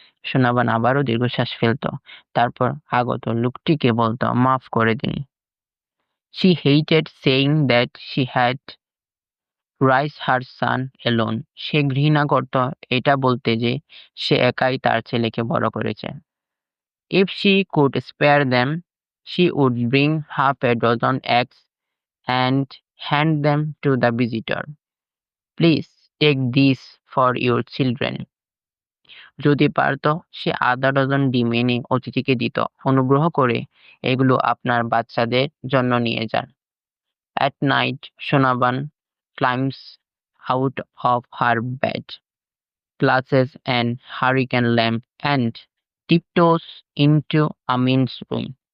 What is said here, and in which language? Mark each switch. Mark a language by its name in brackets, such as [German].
[Bangla] সোনাবান আবারও দীর্ঘশ্বাস ফেলতো, তারপর আগত লোকটিকে বলতো মাফ করে দিন। [English] She hated saying that she had raised her son alone. [Bangla] সে ঘৃণা করত এটা বলতে যে সে একাই তার ছেলেকে বড় করেছে। [English] If she could spare them, she would bring half a dozen eggs and hand them to the visitor. Please take these for your children. [Bangla] যদি পারত সে আধা ডজন ডিম এনে অতিথিকে দিত। অনুগ্রহ করে এগুলো আপনার বাচ্চাদের জন্য নিয়ে যান। [English] At night, Shonaban climbs out of her bed, clutches an hurricane lamp, and tiptoes into Amin's room.